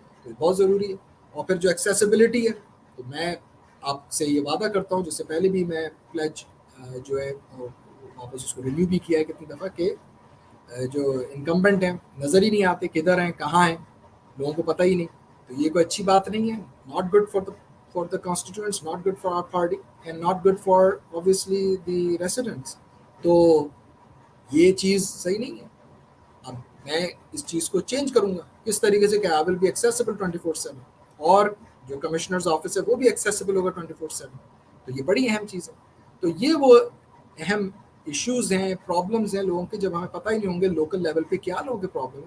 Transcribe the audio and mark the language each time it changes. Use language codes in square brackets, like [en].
[ur] تو یہ بہت ضروری ہے. اور پھر جو ایکسیسیبلٹی ہے, تو میں آپ سے یہ وعدہ کرتا ہوں, جس سے پہلے بھی میں پلیج جو ہے واپس اس کو ریویو بھی کیا ہے کتنی دفعہ, کہ جو انکمبنٹ ہیں نظر ہی نہیں آتے, کدھر ہیں, کہاں ہیں, لوگوں کو پتہ ہی نہیں. تو یہ کوئی اچھی بات نہیں ہے. [en] Not good for the constituents, not good for our party, and not good for obviously the residents. [ur] تو یہ چیز صحیح نہیں ہے. اب میں اس چیز کو چینج کروں گا کس طریقے سے, کہ [en] I will be accessible 24/7, [ur] اور جو کمشنرز آفس ہے وہ بھی ایکسیسیبل ہوگا 24/7. تو یہ بڑی اہم چیز ہے. تو یہ وہ اہم ایشوز ہیں, پرابلمز ہیں لوگوں کے, جب ہمیں پتہ ہی نہیں ہوں گے لوکل لیول پہ کیا لوگوں کے پرابلم ہیں.